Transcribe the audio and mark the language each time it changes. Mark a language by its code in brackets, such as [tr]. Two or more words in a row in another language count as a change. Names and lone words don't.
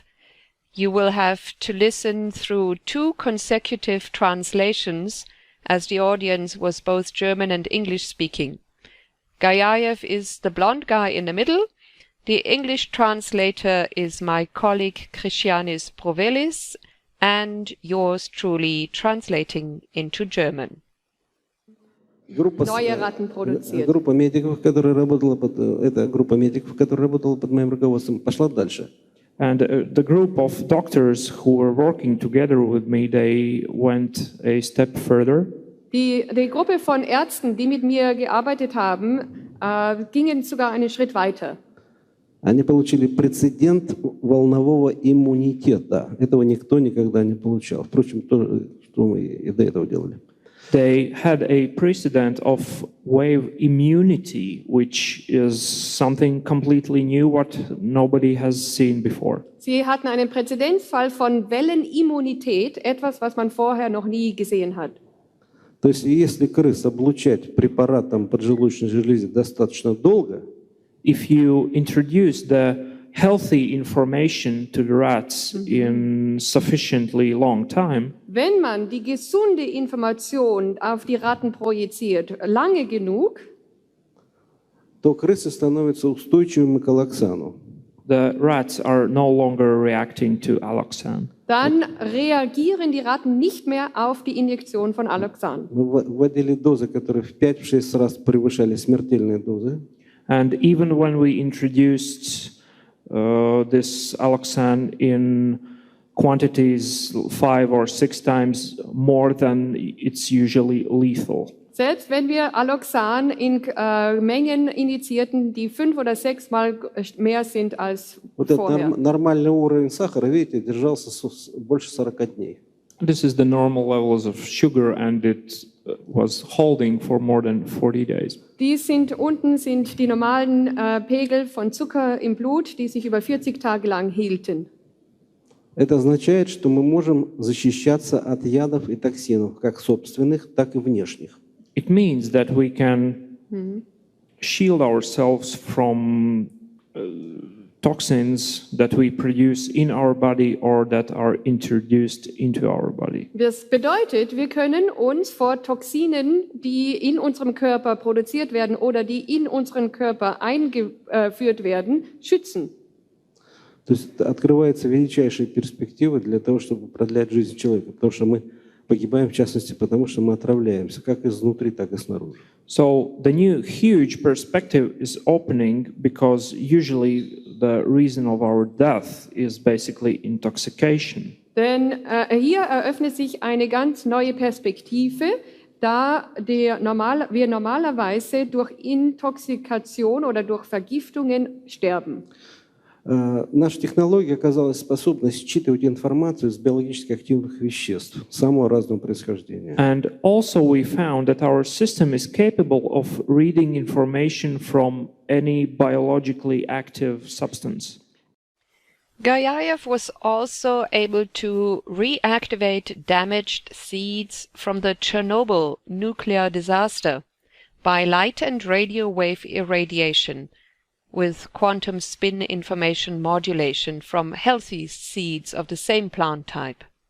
[en] You will have to listen through 2 consecutive translations, as the audience was both German and English speaking. Gajayev is the blonde guy in the middle. The English translator is my colleague Christianis Provelis, and yours truly translating into German. [de] Neue Ratten produziert. [ru] Группа медиков, которая работала под моим руководством, пошла дальше. [en] And the group of doctors who were working together with me, they went a step further. [de] Die Gruppe von Ärzten, die mit mir gearbeitet haben, gingen sogar einen Schritt weiter. [ru] Они получили прецедент волнового иммунитета. Этого никто никогда не получал. Впрочем, то, что мы и до этого делали. [en] they had a precedent of wave immunity, which is something completely new, what nobody has seen before. [de] Sie hatten einen Präzedenzfall von Wellenimmunität, etwas, was man vorher noch nie gesehen hat. [ru] То есть, если крыс облучать препаратом поджелудочной железы достаточно долго, [en] if you introduce the healthy information to the rats in sufficiently long time, [de] wenn man die gesunde Information auf die Ratten projiziert, lange genug, [ru] то крысы становятся устойчивыми к аллоксану. [en] The rats are no longer reacting to alloxan. [de] Dann reagieren die Ratten nicht mehr auf die Injektion von Alloxan. [ru] Мы вводили дозы, которые в 5-6 раз превышали смертельные дозы. [en] And even when we introduced this alloxan in quantities 5 or 6 times more than it's usually lethal. [de] Selbst wenn wir Alloxan in Mengen injizierten, die 5 oder 6 Mal mehr sind als vorher. [ru] Нормальный уровень сахара, видите, держался больше 40 дней. [en] This is the normal levels of sugar, and it was holding for more than 40 days. [de] Unten sind die normalen Pegel von Zucker im Blut, die sich über 40 Tage lang hielten. [ru] Это означает, что мы можем защищаться от ядов и токсинов, как собственных, так и внешних. [en] It means that we can shield ourselves from toxins that we produce in our body or that are introduced into our body. [de] Das bedeutet, wir können uns vor Toxinen, die in unserem Körper produziert werden oder die in unseren Körper eingeführt werden, schützen. [ru] То есть открывается величайшая перспектива для того, чтобы продлять жизнь человека, потому что мы погибаем, в частности, потому что мы отравляемся, как изнутри, так и снаружи. [en] So the new huge perspective is opening because usually the reason of our death is basically intoxication. [de] Denn hier eröffnet sich eine ganz neue Perspektive, da wir normalerweise durch Intoxikation oder durch Vergiftungen sterben. [ru] Наша технология оказалась способна считывать информацию из биологически активных веществ самого разного происхождения. [en] And also we found that our system is capable of reading information from any biologically active substance. Gayayev was also able to reactivate damaged seeds from the Chernobyl nuclear disaster by light and radio wave irradiation with quantum spin information modulation from healthy seeds of the same plant type.